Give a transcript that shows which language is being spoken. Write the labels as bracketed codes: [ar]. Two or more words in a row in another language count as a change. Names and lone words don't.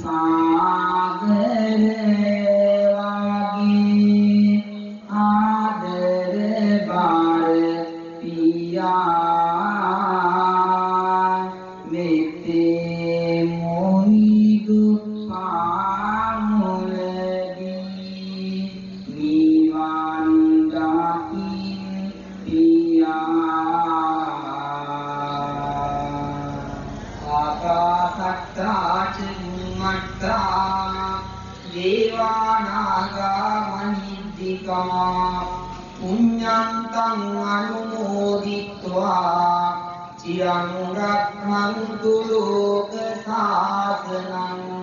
[si] සාගර වගේ ආදර බාර පියා මෙතේ මොහිදු පාමුලදී නිවන් දකින් පියා [pi] ආකාසත්තා චුම්මත්තා දේවානාගා මහිද්దికා පුඤ්ඤන්තං අනුමෝදිत्वा චිරං රක්ඛන්තු ලෝක සාසනං